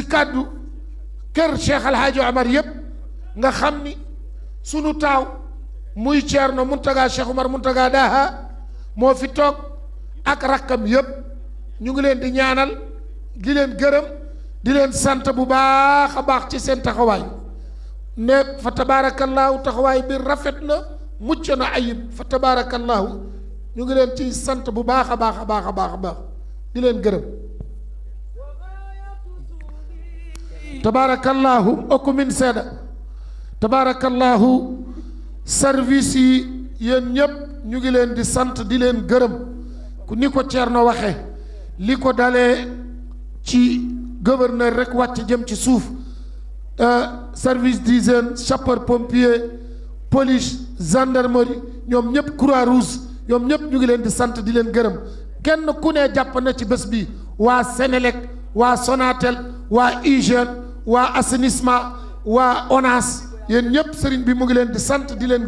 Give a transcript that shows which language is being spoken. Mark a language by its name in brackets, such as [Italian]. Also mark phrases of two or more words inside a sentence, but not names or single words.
[Wolof] kàddu kër Cheikh Alhaaji Omar yëpp nga xam ni sunu taaw muy Ceerno Muntaga Cheikh Omar Muntaga Daha moo fi toog ak rakkam yëpp ñu ngi leen di ñaanal di leen gërëm di leen sant bu baax a baax ci seen taxawaay ne fa tabaarakallaahu taxawaay bi rafet na mucc na ayib fa tabaarakallaahu ñu ngi leen ci sant bu baax a baax a baax a baax a baax di leen gërëm tabaarakallaahu okku min seeda tabaarakallaahu service yi yéen ñépp ñu ngi leen di sant di leen gërëm ku ni ko Ceerno waxe li ko dalee ci gouverneur rek wàcc jëm ci suuf [French] service d'hygiène sapeur pompier police gendarmerie [Wolof] ñoom ñëpp [French] croix rouge [Wolof] ñoom ñëpp ñu ngi leen di sant di leen gërëm kenn ku ne jàpp na ci bés bi waa Sénélec waa Sonatel waa hygiène waa assainissement waa ONAS yéen ñëpp sëriñ bi mu ngi leen di sant di leen